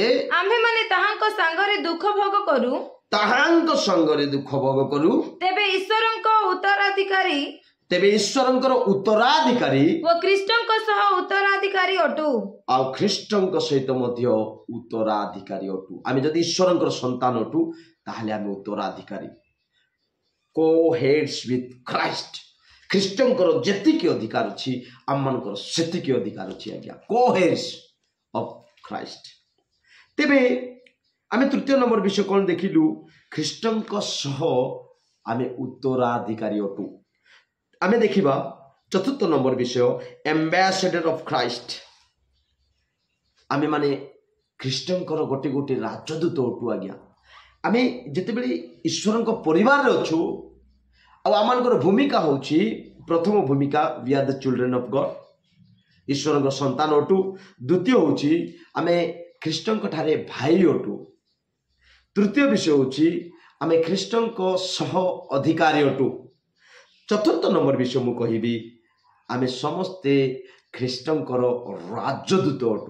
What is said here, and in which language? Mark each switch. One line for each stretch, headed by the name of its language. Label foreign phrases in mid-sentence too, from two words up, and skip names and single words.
Odia: ଆମ୍ଭେମାନେ ତାହାଙ୍କ ସାଙ୍ଗରେ ଦୁଃଖ ଭୋଗ କରୁ, ତେବେ ଈଶ୍ୱରଙ୍କର ଉତ୍ତରାଧିକାରୀ ଓ ଖ୍ରୀଷ୍ଟଙ୍କ ସହ ଉତ୍ତରାଧିକାରୀ ଅଟୁ। ଆଉ ଖ୍ରୀଷ୍ଟଙ୍କ ସହିତ ମଧ୍ୟ ଉତ୍ତରାଧିକାରୀ ଅଟୁ। ଆମେ ଯଦି ଈଶ୍ୱରଙ୍କର ସନ୍ତାନ ଅଟୁ, ତାହେଲେ ଆମେ ଉତ୍ତରାଧିକାରୀ।
English: co-heirs with Christ।
Odia: ଖ୍ରୀଷ୍ଟଙ୍କର ଯେତିକି ଅଧିକାର ଅଛି, ଆମମାନଙ୍କର ସେତିକି ଅଧିକାର ଅଛି। ଆଜ୍ଞା,
English: co-heirs of Christ।
Odia: ତେବେ ଆମେ ତୃତୀୟ ନମ୍ବର ବିଷୟ କ'ଣ ଦେଖିଲୁ? ଖ୍ରୀଷ୍ଟଙ୍କ ସହ ଆମେ ଉତ୍ତରାଧିକାରୀ ଅଟୁ। ଆମେ ଦେଖିବା ଚତୁର୍ଥ ନମ୍ବର ବିଷୟ,
English: ambassador of Christ.
Odia: ଆମେ ମାନେ ଖ୍ରୀଷ୍ଟଙ୍କର ଗୋଟେ ଗୋଟେ ରାଜଦୂତ ଅଟୁ। ଆଜ୍ଞା, ଆମେ ଯେତେବେଳେ ଈଶ୍ୱରଙ୍କ ପରିବାରରେ ଅଛୁ, ଆଉ ଆମମାନଙ୍କର ଭୂମିକା ହେଉଛି, ପ୍ରଥମ ଭୂମିକା,
English: we are the children of God।
Odia: ଈଶ୍ୱରଙ୍କ ସନ୍ତାନ ଅଟୁ। ଦ୍ୱିତୀୟ ହେଉଛି ଆମେ ଖ୍ରୀଷ୍ଟଙ୍କ ଠାରେ ଭାଇ ଅଟୁ। ତୃତୀୟ ବିଷୟ ହେଉଛି ଆମେ ଖ୍ରୀଷ୍ଟଙ୍କ ସହ ଅଧିକାରୀ ଅଟୁ। ଚତୁର୍ଥ ନମ୍ବର ବିଷୟ ମୁଁ କହିବି, ଆମେ ସମସ୍ତେ ଖ୍ରୀଷ୍ଟଙ୍କର ରାଜଦୂତ ଅଟୁ।